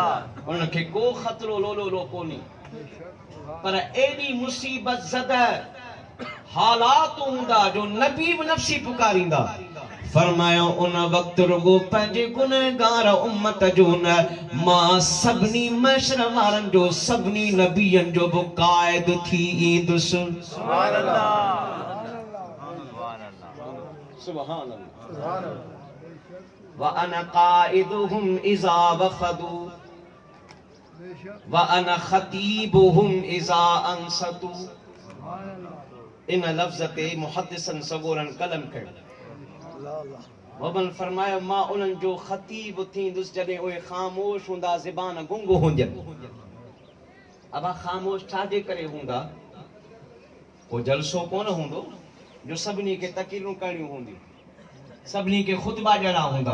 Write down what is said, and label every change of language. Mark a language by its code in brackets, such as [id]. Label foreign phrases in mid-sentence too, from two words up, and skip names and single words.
[sd] उनखे को ख़तरो लोलो कोन्हे, पर एॾी मुसीबत ज़दा हालात हूंदा जो नबी बि नफ़्सी पुकारींदा। फरमायो उन वक़्तु रुगो पंहिंजे गुनहगार उम्मत जो न, मां सभिनी मशर वारनि जो, सभिनी नबियनि जो बि क़ाइद थी ईंदुसि। [ar] سبحان الله. سبحان الله. و أنا قائدهم إذا وفدوا و أنا خطيبهم إذا أنصتوا. [sd] इन लफ्ज़ ते मुहद्दिसन सगोरन कलम कयो। वबन फरमायो मां उन्हनि जो ख़तीब थींदुसि जॾहिं उहे ख़ामोश हूंदा, ज़बान गुंग हूंदियूं। अबा ख़ामोश छाजे करे हूंदा? को जलसो कोन हूंदो जो सभिनी खे तक़रीरूं करणियूं हूंदियूं, सभिनी खे ख़ुतबा ॾियणा हूंदा।